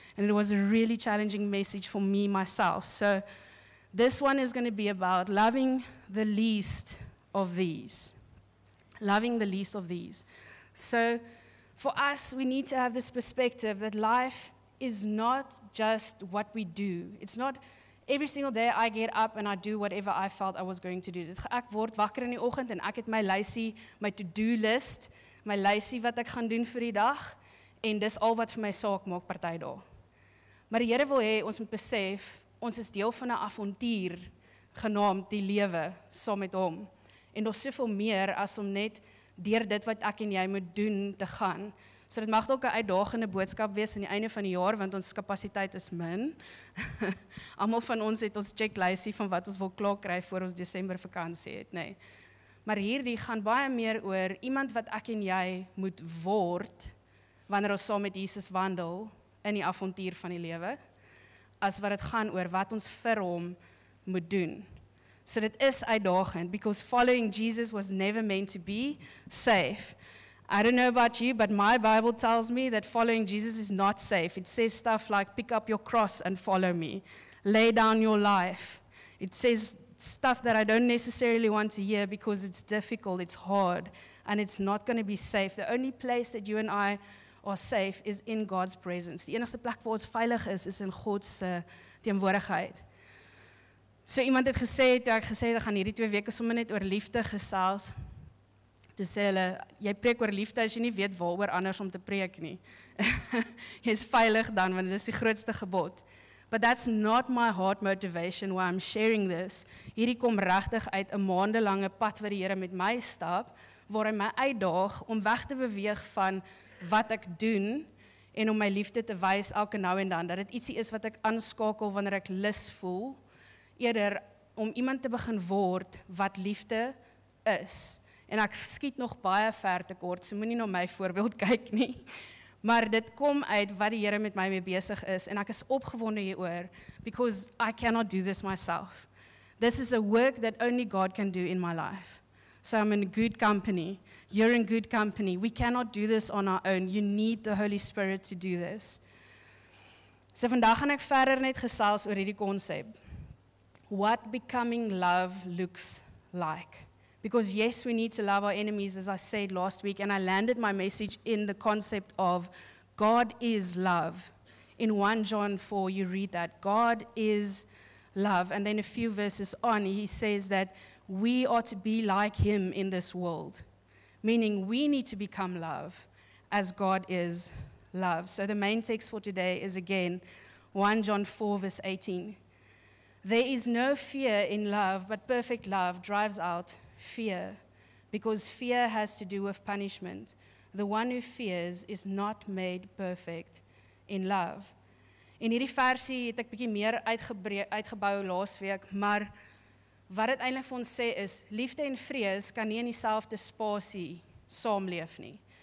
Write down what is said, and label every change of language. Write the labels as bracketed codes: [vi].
[en] And it was a really challenging message for me, myself. So this one is going to be about loving the least of these. Loving the least of these. So for us, we need to have this perspective that life is not just what we do. It's not every single day I get up and I do whatever I felt I was going to do. [af] Ek word wakker in die oggend en ek het my lysie, my to-do list, my lysie wat ek gaan doen vir die dag, en dis al wat vir my saak maak party dae. Maar die Here wil hê ons moet besef, ons is deel van 'n avontuur genaamd die lewe saam met hom. En daar's soveel meer as om net deur dit wat ek en jy moet doen te gaan. So dit mag dalk 'n uitdagende boodskap wees aan die einde van die jaar, want ons kapasiteit is min. Almal van ons het ons checklysie van wat ons wil klaar kry voor ons Desember vakansie het, nee. Maar hierdie gaan baie meer oor iemand wat ek en jy moet word wanneer ons saam met Jesus wandel in die avontuur van die lewe, as wat dit gaan oor wat ons vir hom moet doen. So dit is uitdagend, [en] because following Jesus was never meant to be safe. I don't know about you, but my Bible tells me that following Jesus is not safe. It says stuff like, pick up your cross and follow me. Lay down your life. It says stuff that I don't necessarily want to hear because it's difficult, it's hard, and it's not going to be safe. The only place that you and I are safe is in God's presence. [af] Die enigste plek waar ons veilig is in God se teenwoordigheid. So iemand het gesê, toe ek gesê het, gaan hierdie 2 weke sommer net oor liefde gesels. Toe sê hulle, jy preek oor liefde as jy nie weet waaroor anders om te preek nie. Jy is veilig dan, want dit is die grootste gebod. [en] But that's not my heart motivation why I'm sharing this. [af] Hierdie kom regtig uit 'n maandelange pad wat die Here met my stap, waar hy my uitdaag om weg te beweeg van wat ek doen en om my liefde te wys elke nou en dan, dat dit ietsie is wat ek aanskakel wanneer ek lus voel, eerder om iemand te begin word wat liefde is. En ek skiet nog baie ver te kort, so moenie na my voorbeeld kyk nie. Maar dit kom uit wat die Here met my mee besig is, en ek is opgewonde hieroor, [en] because I cannot do this myself. This is a work that only God can do in my life. So I'm in good company. You're in good company. We cannot do this on our own. You need the Holy Spirit to do this. [af] So vandag gaan ek verder net gesels oor hierdie konsep. [en] What becoming love looks like. Because yes, we need to love our enemies, as I said last week, and I landed my message in the concept of God is love. In 1 John 4, you read that. God is love. And then a few verses on, he says that we are to be like him in this world. Meaning we need to become love as God is love. So the main text for today is again 1 John 4, verse 18. There is no fear in love, but perfect love drives out fear, because fear has to do with punishment. The one who fears is not made perfect in love. [af] En hierdie versie het ek bietjie meer uitgebou laasweek, maar wat dit eintlik vir ons sê is, liefde en vrees kan nie in dieselfde spasie saamleef nie.